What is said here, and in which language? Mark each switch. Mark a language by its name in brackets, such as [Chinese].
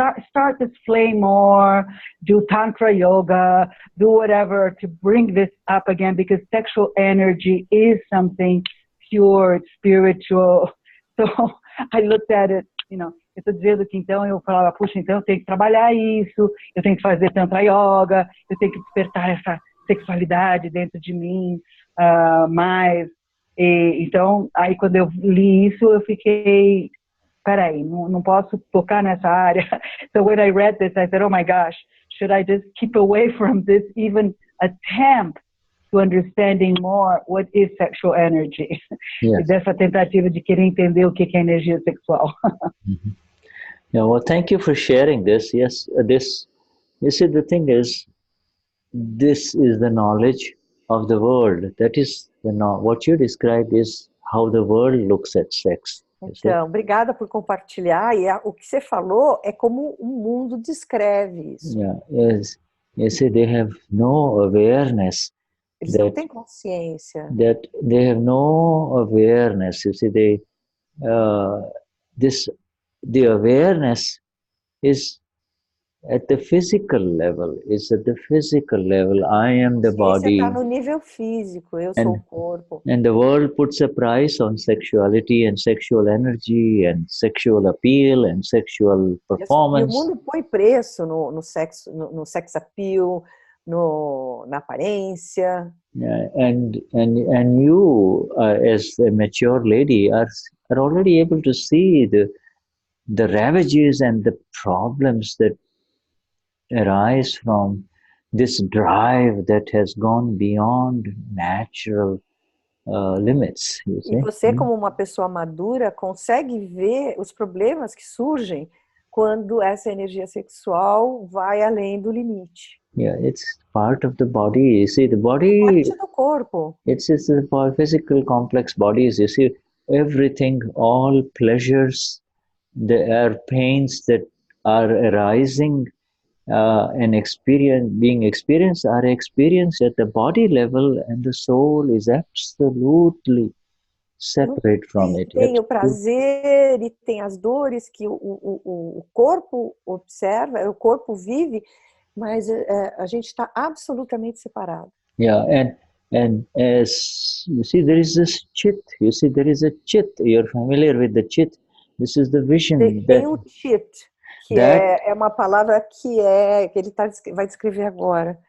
[English] Start this flame more, do tantra yoga, do whatever to bring this up again, because sexual energy is something pure, it's spiritual. So I looked at it, [Portuguese] eu estou dizendo que então eu falava, puxa, então eu tenho que trabalhar isso, eu tenho que fazer tantra yoga, eu tenho que despertar essa sexualidade dentro de mim mais. Então, aí quando eu li isso, eu fiquei... Peraí, não posso tocar nessa área. [English] So when I read this, I said, oh my gosh, should I just keep away from this, even attempt to understanding more what is sexual energy? Yes. [Portuguese] Dessa tentativa de querer entender o que é energia sexual. Mm-hmm. [English] Yeah, well, thank you for sharing this. Yes, you see, the thing is, this is the knowledge of the world. That is what you described is how the world looks at sex. [Portuguese] Então, obrigada por compartilhar. E o que você falou é como o mundo descreve isso. [English] Yeah, yes. You see, they have no awareness. [Portuguese] Eles não têm consciência. [English] That they have no awareness. You see, the awareness is at the physical level. It's at the physical level. I am the [Portuguese] Consciência está [English] body. [Portuguese] no nível físico, eu sou o corpo. [English] And the world puts a price on sexuality and sexual energy and sexual appeal and sexual [Portuguese] E o [English] performance. [Portuguese] mundo põe preço no sexo, no sex appeal, na aparência. [English] Yeah, and you, as a mature lady, are already able to see the ravages and the problems that arise from this drive that has gone beyond natural limits. You see? [Portuguese] E você, como uma pessoa madura, consegue ver os problemas que surgem quando essa energia sexual vai além do limite. [English] Yeah, it's part of the body. You see, the body, [Portuguese] Parte do corpo. [English] it's the physical complex bodies. You see, everything, all pleasures, there are pains that are arising and being experienced are experienced at the body level, and the soul is absolutely separate from it. [Portuguese] Tem o prazer e tem as dores que o corpo observa, o corpo vive, mas a gente está absolutamente separado. [English] Yeah, and as you see, there is this chit. You see, there is a chit. You're familiar with the chit. This is the vision. [Portuguese] Tem o chit, que é uma palavra que ele vai descrever agora.